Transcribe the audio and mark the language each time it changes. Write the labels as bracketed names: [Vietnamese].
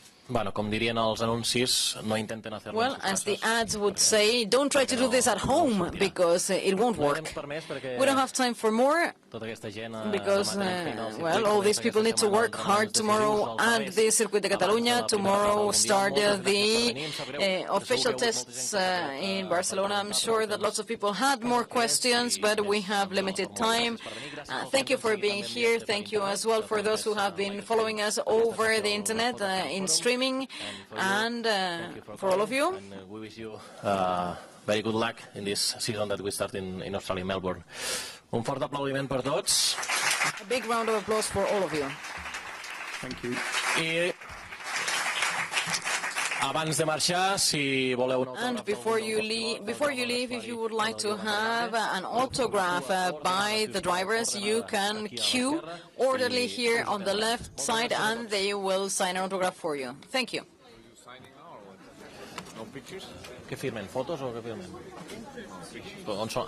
[Catalan] Bueno, com dirien els anuncis, [Spanish] no intenten hacer. [English] Well, as the ads would say, don't try to do this at home, because it won't work. We don't have time for more, because, well, all these people need to work hard tomorrow at the Circuit de Catalunya. Tomorrow start the official tests in Barcelona. I'm sure that lots of people had more questions, but we have limited time. Thank you for being here. Thank you as well for those who have been following us over the internet in streaming, and for all of you. And we wish you very good luck in this season that we start in Australia, Melbourne. [Catalan] Un fort aplaudiment per tots. [English] A big round of applause for all of you. Thank you. [Catalan] I abans de marxar, si voleu un autògraf... [English] And before you leave, if you would like to have an autograph by the drivers, you can queue orderly here on the left side, and they will sign an autograph for you. Thank you. [Catalan] No pictures? Què firmen? Fotos o què firmen? On són?